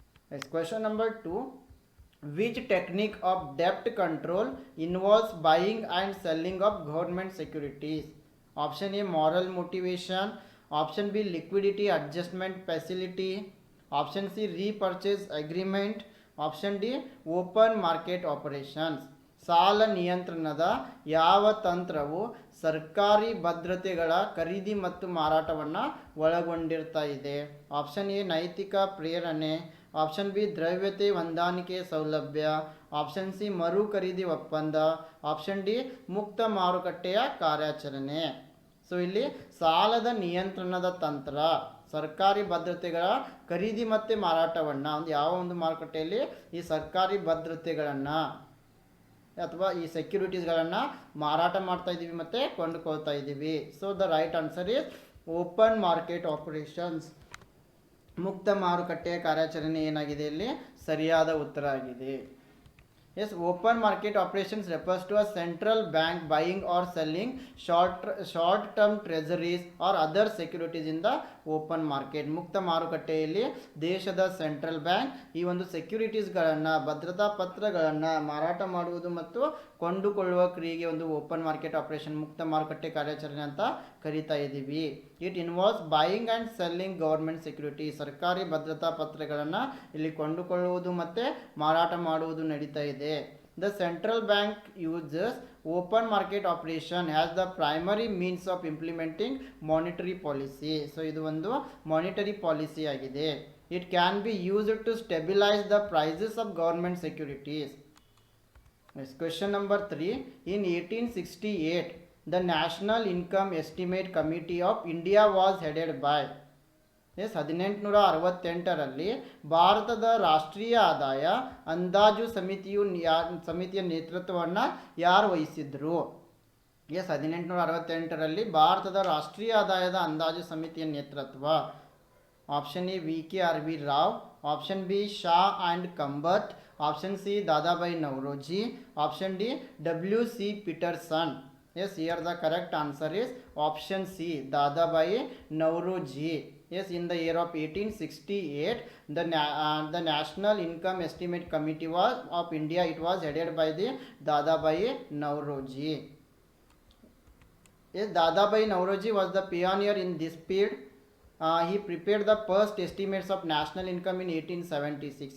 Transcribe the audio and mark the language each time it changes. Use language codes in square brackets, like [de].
[en] Next question number 2. Which technique of debt control involves buying and selling of government securities? Option A moral motivation, option B liquidity adjustment facility, option C repurchase agreement, option D open market operations. [kn] ಸಾಲ ನಿಯಂತ್ರಣದ ಯಾವ ತಂತ್ರವು ಸರ್ಕಾರಿ ಭದ್ರತೆಗಳ ಖರೀದಿ ಮತ್ತು ಮಾರಾಟವನ್ನು ಒಳಗೊಂಡಿರ್ತಾ ಇದೆ? ಆಪ್ಷನ್ ಎ ನೈತಿಕ ಪ್ರೇರಣೆ, ಆಪ್ಷನ್ ಬಿ ದ್ರವ್ಯತೆ ಹೊಂದಾಣಿಕೆ ಸೌಲಭ್ಯ, ಆಪ್ಷನ್ ಸಿ ಮರು ಖರೀದಿ ಒಪ್ಪಂದ, ಆಪ್ಷನ್ ಡಿ ಮುಕ್ತ ಮಾರುಕಟ್ಟೆಯ ಕಾರ್ಯಾಚರಣೆ. ಸೊ ಇಲ್ಲಿ ಸಾಲದ ನಿಯಂತ್ರಣದ ತಂತ್ರ ಸರ್ಕಾರಿ ಭದ್ರತೆಗಳ ಖರೀದಿ ಮತ್ತು ಮಾರಾಟವನ್ನು ಯಾವ ಒಂದು ಮಾರುಕಟ್ಟೆಯಲ್ಲಿ ಈ ಸರ್ಕಾರಿ ಭದ್ರತೆಗಳನ್ನು ಅಥವಾ ಈ ಸೆಕ್ಯೂರಿಟೀಸ್ಗಳನ್ನು ಮಾರಾಟ ಮಾಡ್ತಾ ಇದ್ದೀವಿ ಮತ್ತು ಕೊಂಡುಕೊಳ್ತಾ ಇದ್ದೀವಿ. [en] So the right answer is open market operations. [kn] ಮುಕ್ತ ಮಾರುಕಟ್ಟೆಯ ಕಾರ್ಯಾಚರಣೆ ಏನಾಗಿದೆ, ಇಲ್ಲಿ ಸರಿಯಾದ ಉತ್ತರ ಆಗಿದೆ. [en] Yes, open market operations refers to a central bank buying or selling short-term treasuries or other securities in the open market. [kn] ಮುಕ್ತ ಮಾರುಕಟ್ಟೆಯಲ್ಲಿ ದೇಶದ ಸೆಂಟ್ರಲ್ ಬ್ಯಾಂಕ್ ಈ ಒಂದು ಸೆಕ್ಯೂರಿಟೀಸ್ಗಳನ್ನು, ಭದ್ರತಾ ಪತ್ರಗಳನ್ನು ಮಾರಾಟ ಮಾಡುವುದು ಮತ್ತು ಕೊಂಡುಕೊಳ್ಳುವ ಕ್ರಿಯೆಗೆ ಒಂದು ಓಪನ್ ಮಾರ್ಕೆಟ್ ಆಪರೇಷನ್, ಮುಕ್ತ ಮಾರುಕಟ್ಟೆ ಕಾರ್ಯಾಚರಣೆ ಅಂತ ಕರಿತಾ ಇದ್ದೀವಿ. [en] It involves buying and selling government security. [kn] ಸರ್ಕಾರಿ ಭದ್ರತಾ ಪತ್ರಗಳನ್ನು ಇಲ್ಲಿ ಕೊಂಡುಕೊಳ್ಳುವುದು ಮತ್ತು ಮಾರಾಟ ಮಾಡುವುದು ನಡೀತಾ ಇದೆ. [en] The central bank uses open market operation as the primary means of implementing monetary policy. [kn] So ಇದು ಒಂದು ಮಾನಿಟರಿ ಪಾಲಿಸಿ ಆಗಿದೆ. [en] It can be used to stabilize the prices of government securities. Next question number 3. In 1868, the National Income Estimate Committee of India was headed by. [kn] S 1868ರಲ್ಲಿ ಭಾರತದ ರಾಷ್ಟ್ರೀಯ ಆದಾಯ ಅಂದಾಜು ಸಮಿತಿಯ ನೇತೃತ್ವವನ್ನು ಯಾರು ವಹಿಸಿದ್ರು? ಎಸ್ 1868ರಲ್ಲಿ ಭಾರತದ ರಾಷ್ಟ್ರೀಯ ಆದಾಯದ ಅಂದಾಜು ಸಮಿತಿಯ ನೇತೃತ್ವ. Option A VKRV Rao, option B Shah and ಕಂಬತ್, option C Dadabhai Naoroji, option D WC Pietersen. [en] Yes, here the correct answer is option C, Dadabhai Nauroji. Yes, in the year of 1868, the National Income Estimate Committee was of India. It was headed by the Dadabhai Nauroji. Yes, Dadabhai Nauroji was the pioneer in this field. He prepared the first estimates of national income in 1876.